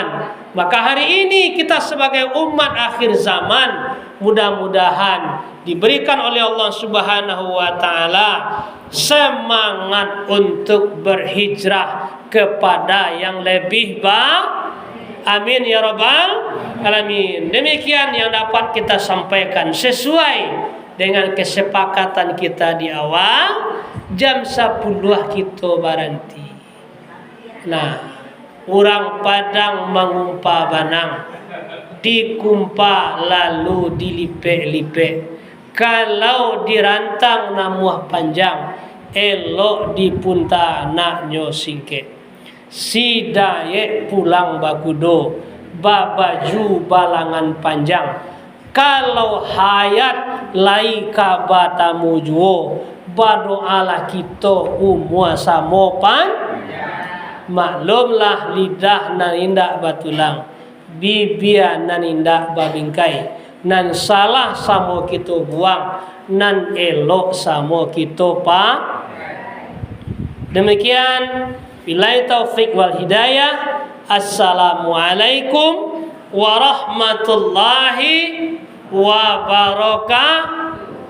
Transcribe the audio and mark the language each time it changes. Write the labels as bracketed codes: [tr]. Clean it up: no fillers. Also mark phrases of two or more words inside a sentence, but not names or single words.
[id] Maka hari ini kita sebagai umat akhir zaman, mudah-mudahan diberikan oleh Allah [ar] سبحانه وتعالى [id] semangat untuk berhijrah kepada yang lebih baik. [ar] آمين يا رب العالمين. [id] Demikian yang dapat kita sampaikan sesuai dengan kesepakatan kita di awal. [min] Jam 10 kita baranti. Nah, orang Padang mengumpa banang, dikumpa lalu dilipek-lipek. Kalau dirantang namuah panjang, elok dipunta naknyo singke. Si daye pulang bakudo, babaju balangan panjang. Kalau hayat lai kabatamu juo, badoalah kita umua samopan. Maklumlah lidah nanindak batulang, bibia nanindak babingkai. Nan salah samo kita buang, nan elok samo kita pa. [ar] Demikian, بالله التوفيق والهداية. السلام عليكم ورحمة الله وبركاته.